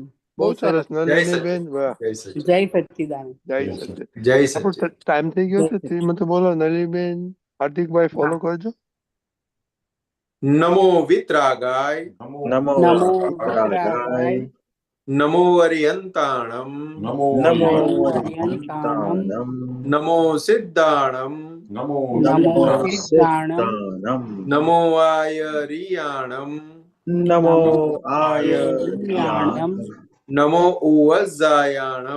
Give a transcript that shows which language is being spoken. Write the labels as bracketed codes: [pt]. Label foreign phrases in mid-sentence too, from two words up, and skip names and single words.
[gu] બહુ સરસ. નલિનીબેન, જય સચ્ચિદાનંદ. ટાઈમ થઈ ગયો છે. શ્રીમતી બોલો. નલિનીબેન, હાર્દિકભાઈ ફોલો કરજો. નમો વિતરાગાય. નમો વિતરાગાય. [pra] नमो अरिहंताणं नमो नमो अरिहंताणं नमो सिद्धाणं नमो नमो सिद्धाणं सिद्धाणं नमो आयरियाणं नमो नमो आयर्याणं नमो उवज्जायाणं